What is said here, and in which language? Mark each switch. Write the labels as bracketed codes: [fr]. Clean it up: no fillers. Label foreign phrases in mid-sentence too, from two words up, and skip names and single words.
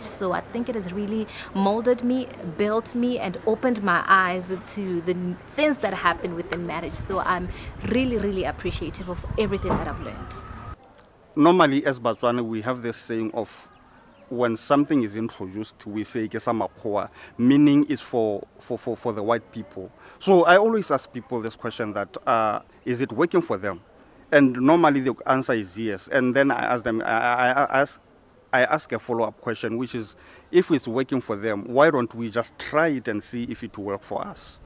[en] So I think it has really molded me, built me, and opened my eyes to the things that happen within marriage. So I'm really, really appreciative of everything that I've learned. Normally, as Botswana, we have this saying of, when something is introduced, we say [tn] ke sa makgowa, [en] meaning is for the white people. So I always ask people this question that is it working for them? And normally the answer is yes. And then I ask them, I ask a follow-up question, which is, if it's working for them, why don't we just try it and see if it will work for us?